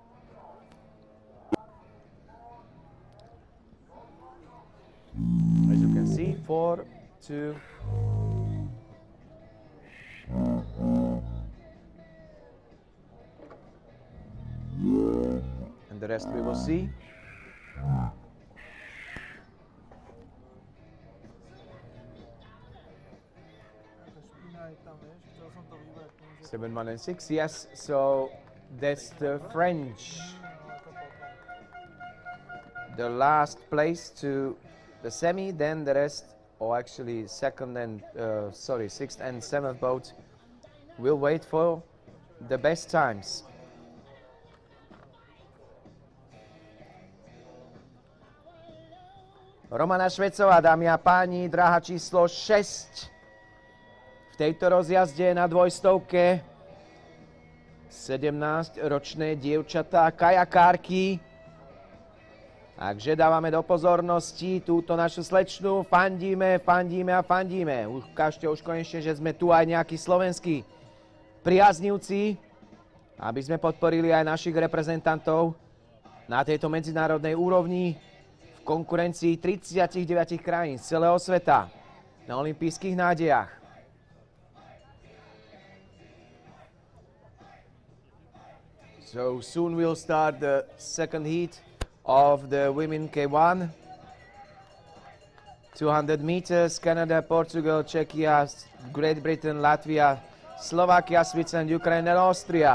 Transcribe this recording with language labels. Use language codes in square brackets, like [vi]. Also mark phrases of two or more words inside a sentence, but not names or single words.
[en] As you can see, 4, 2, and the rest we will see. [sk] Špína je tam, vieš, chcel som to vybrať. [en] 7, 1 and 6, yes, so that's the French. The last place to the semi, then the rest, or actually second and, sixth and seventh boat will wait for the best times. [sk] Romana Švecová, dámy a páni, dráha číslo 6 v tejto rozjazde na dvojstovke. 17-ročné dievčatá kajakárky. Takže dávame do pozornosti túto našu slečnu. Fandíme, fandíme a fandíme. Ukážte už konečne, že sme tu aj nejakí slovenskí priaznivci, aby sme podporili aj našich reprezentantov na tejto medzinárodnej úrovni v konkurencii 39 krajín z celého sveta na olympijských nádejach. [en] So soon we'll start the second heat of the women K1. 200 meters, Canada, Portugal, Czechia, Great Britain, Latvia, Slovakia, Switzerland, Ukraine and Austria.